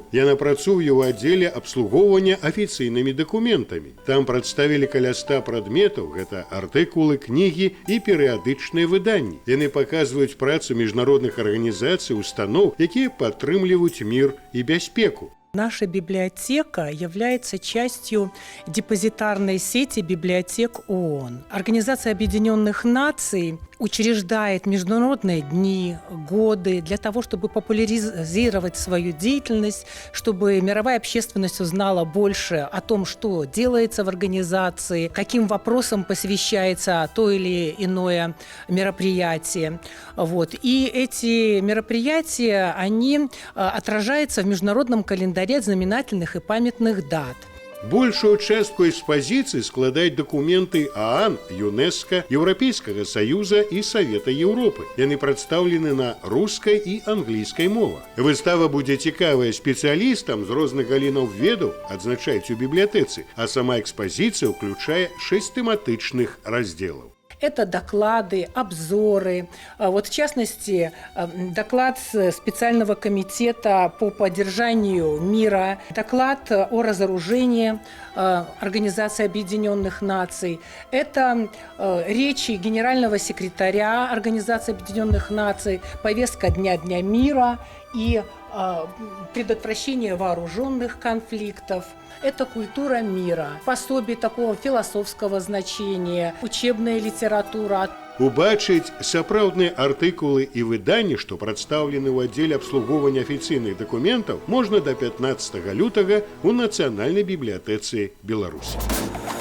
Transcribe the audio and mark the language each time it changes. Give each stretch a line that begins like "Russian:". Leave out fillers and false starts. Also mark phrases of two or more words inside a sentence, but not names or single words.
Belarusian: Яна працуе ў аддзеле абслугоўвання афіцыйнымі дакументамі. Там прадставілі каля 100 прадметаў, гэта артыкулы, кнігі і перыядычныя выданні. Яны паказваюць працу міжнародных арганізацый, устаноў, якія падтрымліваюць мір і бяспеку.
Russian: Наша библиотека является частью депозитарной сети библиотек ООН. Организация Объединенных Наций учреждает международные дни, годы для того, чтобы популяризировать свою деятельность, чтобы мировая общественность узнала больше о том, что делается в организации, каким вопросам посвящается то или иное мероприятие. И эти мероприятия, они отражаются в международном календаре знаменательных и памятных дат.
Belarusian: Большую частку экспозіцыі складаюць дакументы ААН, ЮНЕСКО, Еўрапейскага Саюза і Савета Еўропы. Яны прадстаўлены на рускай і англійскай мовах. Выстава будзе цікавая спецыялістам з розных галінаў ведаў, адзначаюць у бібліятэцы, а сама экспазіцыя ўключае 6 тэматычных разделаў.
Russian: Это доклады, обзоры. В частности, доклад специального комитета по поддержанию мира, доклад о разоружении Организации Объединенных Наций. Это речи генерального секретаря Организации Объединенных Наций, повестка Дня мира и предотвращение вооруженных конфликтов. Это культура мира, пособие такого философского значения, учебная литература.
Belarusian: Убачыць сапраўдныя артыкулы і выданні, што прадстаўлены ў аддзеле абслугоўвання афіцыйных дакументаў, можна да 15 лютага ў Нацыянальнай бібліятэцы Беларусі.